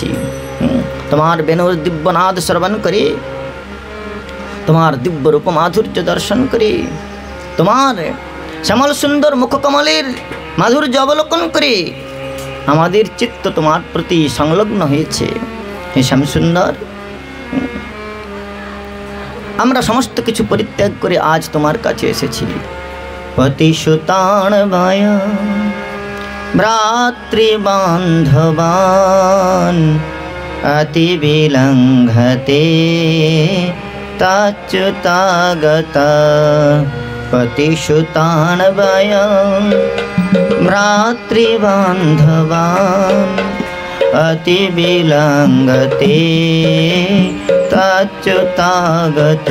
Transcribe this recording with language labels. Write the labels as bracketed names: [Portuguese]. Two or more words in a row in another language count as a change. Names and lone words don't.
[Bangla] তোমার বেনুর দিব্যনাদ শ্রবণ করে, তোমার দিব্য রূপ মাধুর্য দর্শন করে, তোমার শ্যামল সুন্দর মুখকমলের মাধুর্য অবলোকন করে আমাদের চিত্ত তোমার প্রতি সংলগ্ন হয়েছে। হে শ্যাম সুন্দর, আমরা সমস্ত কিছু পরিত্যাগ করে আজ তোমার কাছে এসেছি। [Sanskrit] পতিসুতান বায় ভ্রাতৃবান্ধবান অতি বিলঙ্ঘতে তাচ্যুতাগত। পতিসুতান বায় ভ্রাতৃবান্ধবান অতি বিলঙ্ঘতে তাচ্যুতাগত।